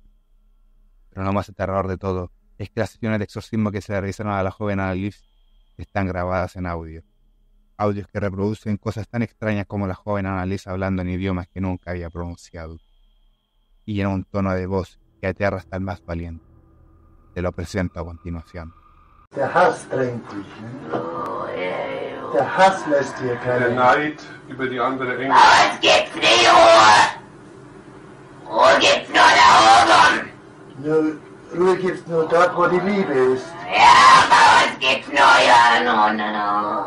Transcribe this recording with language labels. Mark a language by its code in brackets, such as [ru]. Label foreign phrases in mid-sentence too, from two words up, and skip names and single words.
[es] Pero lo más aterrador de todo es que las sesiones de exorcismo que se le realizaron a la joven Annelies están grabadas en audios que reproducen cosas tan extrañas como la joven Annelies hablando en idiomas que nunca había pronunciado, y en un tono de voz que aterra hasta el más valiente. Te lo presento a continuación. [de] Der Hass drängt dich, ne? Der Hass lässt dir keine... Der Neid über die andere Engel. Es gibt's nicht Ruhe! Ruhe gibt's nur da oben! Ruhe gibt's nur dort, wo die Liebe ist. Ja, bei uns gibt's nur, ja, no.